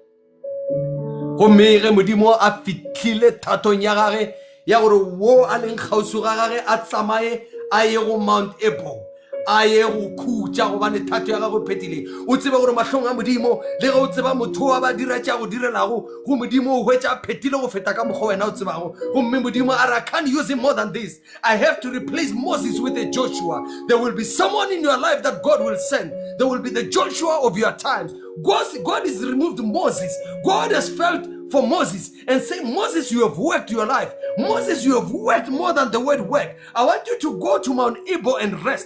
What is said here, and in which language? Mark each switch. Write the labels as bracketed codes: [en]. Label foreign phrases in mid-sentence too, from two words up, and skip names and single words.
[nso] gomme ge modimo a fitlhile thatong ya gage ya gore wo a leng kgausi ga gage a tsamaye a ye go Mount Nebo a ye go khutša gobane thato ya gagwe phethile o tseba gore mahlong a modimo le ge o tseba motho wa ba dira tša go direlago go modimo o hwetša phethile go feta ka mokgwa wena o tsebago gomme modimo a re [en] I can't use him more than this. I have to replace Moses with a Joshua. There will be someone in your life that God will send. There will be the Joshua of your times. God has removed Moses. God has felt for Moses and say, Moses, you have worked your life. Moses, you have worked more than the word work. I want you to go to Mount Nebo and rest.